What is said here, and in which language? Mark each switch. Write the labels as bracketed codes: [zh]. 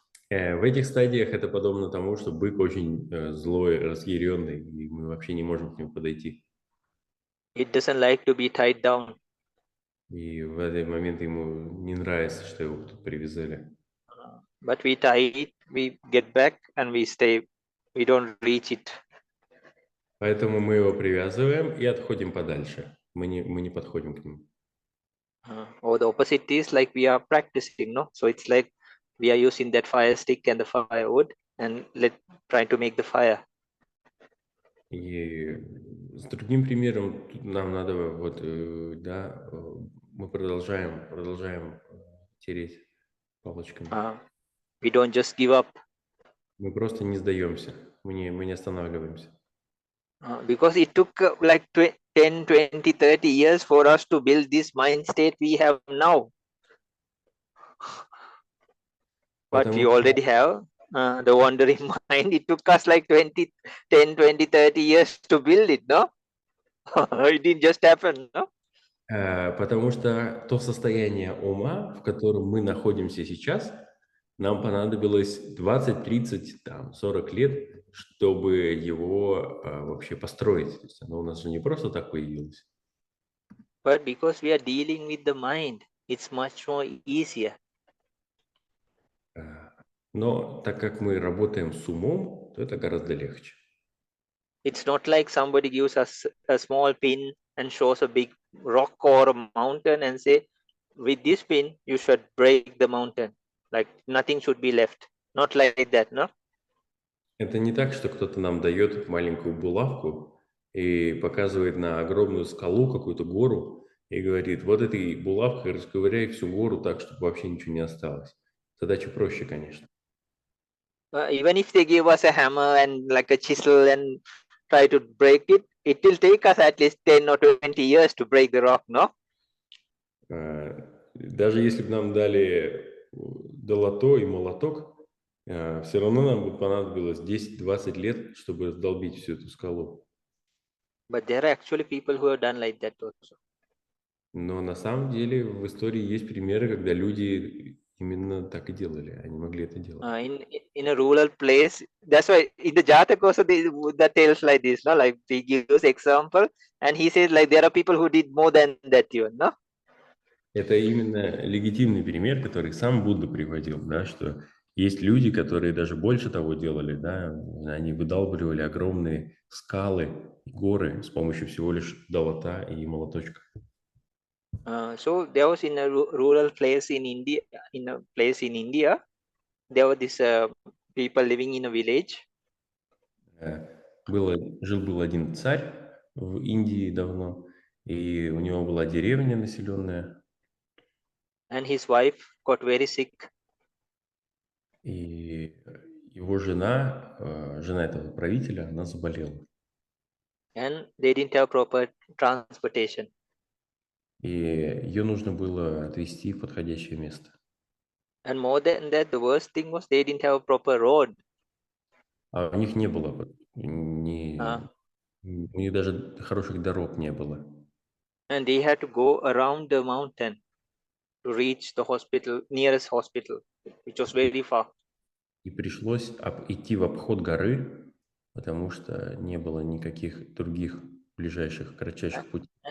[ru] В этих стадиях это подобно тому, что бык очень злой, разъяренный, и мы вообще не можем к нему подойти. [en] It doesn't like to be tied down. [ru] И в этот момент ему не нравится, что его тут привязали. [en] But we tie it, we get back and we stay. We don't reach it. [ru] Поэтому мы его привязываем и отходим подальше. Мы не подходим к нему. [en] Or the opposite is like we are practicing, no? So it's like we are using that fire stick and the firewood and trying to make the fire. [ru] И с другим примером тут нам надо вот, да, мы продолжаем тереть палочками. [en] We don't just give up. [ru] Мы просто не сдаемся, мы не останавливаемся. [en] Because it took like 10, 20, 30 years for us to build this mind state we have now. But we already have the wandering mind. It took us like 10, 20, 30 years to build it, no? It didn't just happen, no? [ru] Потому что то состояние ума, в котором мы находимся сейчас, нам понадобилось 20, 30, там, 40 лет, чтобы его вообще построить. То есть оно у нас же не просто так появилось. [en] But because we are dealing with the mind, it's much more easier. [ru] Но так как мы работаем с умом, то это гораздо легче. [en] It's not like somebody gives us a small pin and shows a big rock or a mountain and say, with this pin you should break the mountain, like nothing should be left, not like that, no? [ru] Это не так, что кто-то нам дает маленькую булавку и показывает на огромную скалу, какую-то гору, и говорит, вот этой булавкой расковыряй всю гору так, чтобы вообще ничего не осталось. Задача проще, конечно. [en] Even if they give us a hammer and like a chisel and try to break it, it will take us at least 10 or 20 years to break the rock, no? [ru] Даже если бы нам дали долото и молоток, все равно нам бы понадобилось 10-20 лет, чтобы раздолбить всю эту скалу. [en] But there are actually people who have done like that also. [ru] Но на самом деле в истории есть примеры, когда люди именно так и делали, они могли это делать. [en] In a rural place, that's why in the Jatak also that tells like this, no? Like he gives example and he says like there are people who did more than that even, no? [ru] Это именно легитимный пример, который сам Будда приводил, да, что есть люди, которые даже больше того делали, да, они выдалбливали огромные скалы, горы с помощью всего лишь долота и молоточка. [en] So there was in a rural place in India, there were these people living in a village. [ru] Жил-был один царь в Индии давно, и у него была деревня населенная. [en] And his wife got very sick. [ru] И его жена этого правителя, она заболела. [en] And they didn't have proper transportation. [ru] И ее нужно было отвезти в подходящее место. [en] And more than that, the worst thing was they didn't have a proper road. [ru] А у них не было, у них даже хороших дорог не было. [en] And they had to go around the mountain to reach the hospital, nearest hospital, which was very far. [ru] И пришлось идти в обход горы, потому что не было никаких других ближайших, кратчайших путей.